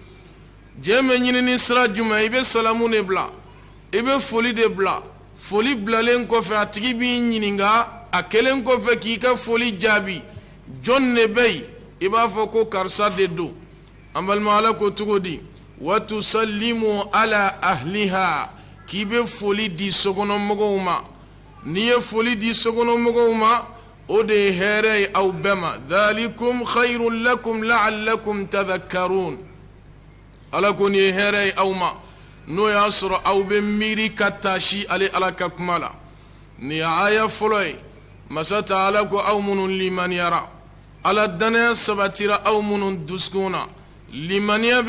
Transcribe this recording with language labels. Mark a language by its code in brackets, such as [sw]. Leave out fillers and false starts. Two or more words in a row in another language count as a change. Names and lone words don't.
[bm] jɛ bɛ ɲini ni sira jumɛn i bɛ salamu de bila i bɛ foli de bila foli bilalen kɔfɛ a tigi b'i ɲininka a kelen kɔfɛ k'i ka foli jaabi jɔn de bɛ yen i b'a fɔ ko karisa de don an balima ala ko cogo di [ar] وتسلموا على أهلها [bm] k'i bɛ foli di sokɔnɔmɔgɔw ma n'i ye foli di sokɔnɔmɔgɔw ma o de ye hɛrɛ ye aw bɛɛ ma [ar] ذلكم خير لكم لعلكم تذكرون [bm] ala ko nin ye hɛrɛ ye aw ma n'o y'a sɔrɔ aw bɛ miiri ka taasi ale ala ka kuma la nin ye aya fɔlɔ ye masa taala ko aw minnu limaniyara ala danaya sabatira aw minnu dusukun na limaniya